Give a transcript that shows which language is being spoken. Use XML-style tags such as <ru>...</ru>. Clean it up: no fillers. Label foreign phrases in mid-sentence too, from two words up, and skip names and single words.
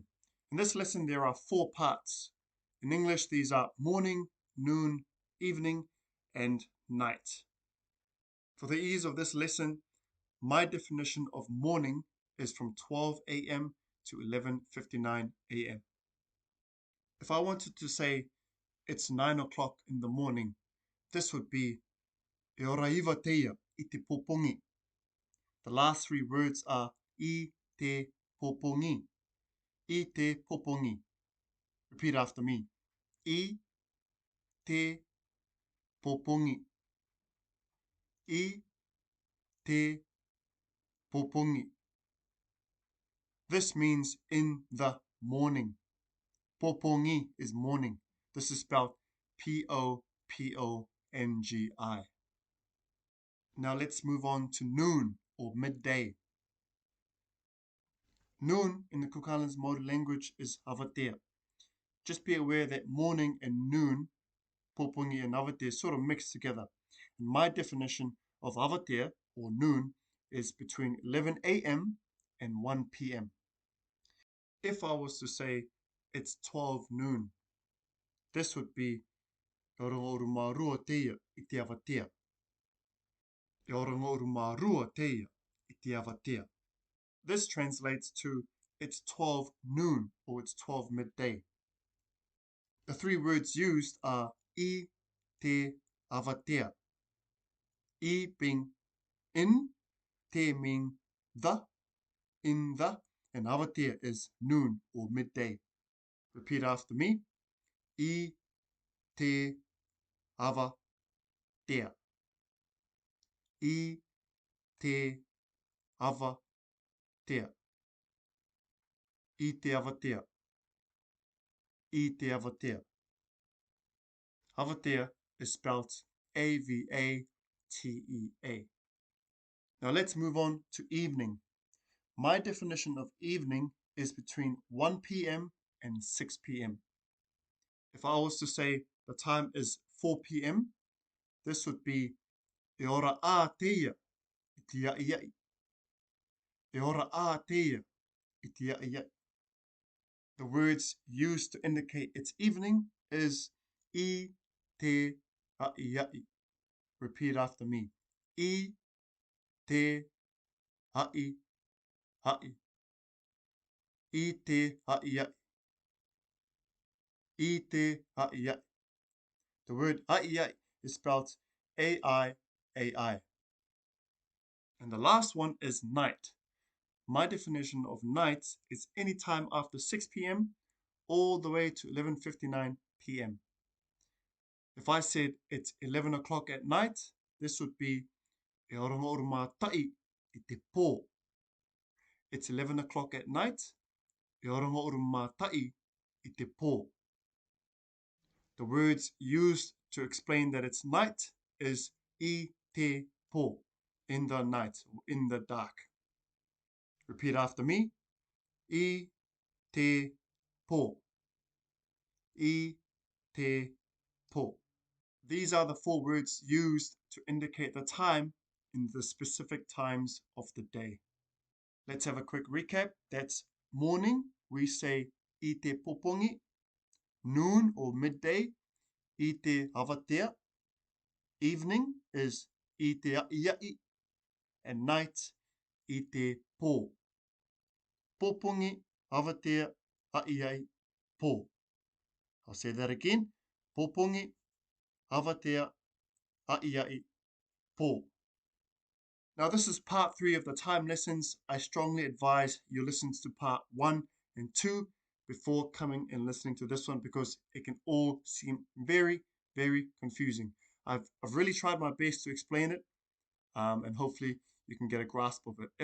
<en>In this lesson, there are 4 parts. In English, these are morning, noon, evening, and night. For the ease of this lesson, my definition of morning is from 12 a.m. to 11:59 a.m. If I wanted to say it's 9 o'clock in the morning, this would be</en> <rar>e ora iwa teia I te pōpongi.</rar> <en>The last 3 words are</en> <rar>I te pōpongi. I te pōpongi.</rar> <en>Repeat after me.</en> <rar>I te pōpongi. I te pōpongi.</rar> <en>This means in the morning. Pōpongi is morning. This is spelled P-O-P-O-N-G-I. Now let's move on to noon or midday. Noon in the Cook Islands Māori language is awatea. Just be aware that morning and noon, pōpongi and awatea, sort of mixed together. And my definition of awatea or noon is between 11 a.m. and 1 p.m. If I was to say it's 12 noon, this would be</en> <rar>e orongo uru mā rua teia I te awatea. E orongo uru mā rua teia I te awatea.</rar> <en>This translates to it's 12 noon or it's 12 midday. The 3 words used are</en> <rar>I te awatea.</rar> <en>I being in, te meaning the, in the, and awatea is noon or midday. Repeat after me.</en> <rar>I te awatea. I te awatea. I te awatea. I te awatea.</rar> <en>Awatea is spelled A-V-A-T-E-A. Now let's move on to evening. My definition of evening is between 1 p.m. and 6 p.m. If I was to say the time is 4 p.m., this would be</en> <rar>e ora a teia I te iai. E ora a teia I te iai.</rar> <en>The words used to indicate it's evening is</en> <rar>I te iai.</rar> <en>Repeat after me.</en> <rar>I te iai. I te iai. I te iai.</rar> <en>The word iai is spelled A-I-A-I. And the last one is night. My definition of night is any time after 6 p.m. all the way to 11:59 p.m. If I said it's 11 o'clock at night, this would be</en> <rar>e orongo uru mā tai I te pō.</rar> <en>It's 11 o'clock at night,</en> <rar>e orongo uru mā tai I te pō.</rar> <en>The words used to explain that it's night is</en> <rar>I te pō.</rar> <en>in the night, or in the dark. Repeat after me.</en> <rar>I te pō. I te pō.</rar> <en>These are the 4 words used to indicate the time in the specific times of the day. Let's have a quick recap. That's morning, we say</en> <rar>I te popongi.</rar> <en>Noon or midday,</en> <rar>I te hawatea.</rar> <en>Evening is</en> <rar>I te aiai.</rar> <en>And night,</en> <rar>I te pō. Popongi, hawatea, aiai, pō.</rar> <en>I'll say that again.</en> <rar>Popongi, hawatea, aiai, pō.</rar> <en>Now, this is part 3 of the time lessons. I strongly advise you listen to part 1 and 2 before coming and listening to this one, because it can all seem very, very confusing. I've really tried my best to explain it, and hopefully you can get a grasp of it.</en>